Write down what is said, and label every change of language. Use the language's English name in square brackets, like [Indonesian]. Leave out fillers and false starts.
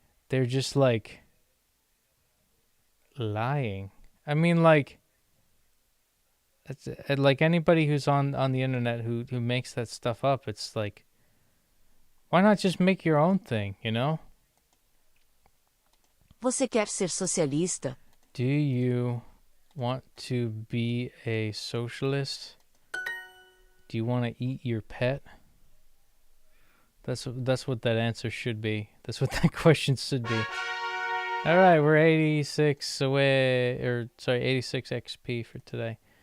[English] They're just, like, lying. I mean, like, it's like anybody who's on the internet who makes that stuff up. It's like, why not just make your own thing, you know? [Portuguese] Você quer ser socialista? [English] Do you want to be a socialist? Do you want to eat your pet? That's what that answer should be. That's what that question should be. All right, we're 86 away, 86 XP for today.